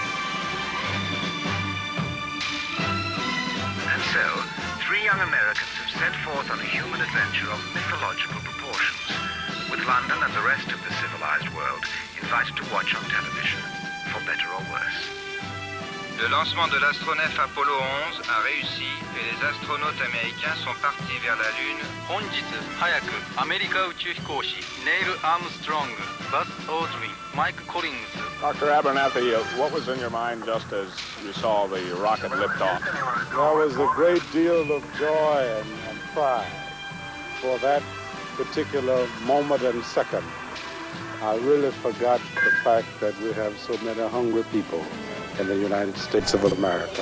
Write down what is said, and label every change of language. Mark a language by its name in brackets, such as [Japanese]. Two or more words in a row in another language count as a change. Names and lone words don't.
[English] And so, 3 young Americans have set forth on a human adventure of mythological proportions, with London and the rest of the civilized world invited to watch on television, for better or worse. [French] Le lancement de l'astronef Apollo 11 a réussi et les astronautes américains sont partis vers la Lune. [Japanese] 本日早くアメリカ宇宙飛行士ネイル・アームストロング、バズ・オードリン、マイク・コリングス。 [English] Dr. Abernathy, what was in your mind just as you saw the rocket lift off? There was a great deal of joy and pride for that particular moment and second. I really forgot the fact that we have so many hungry people in the United States of America.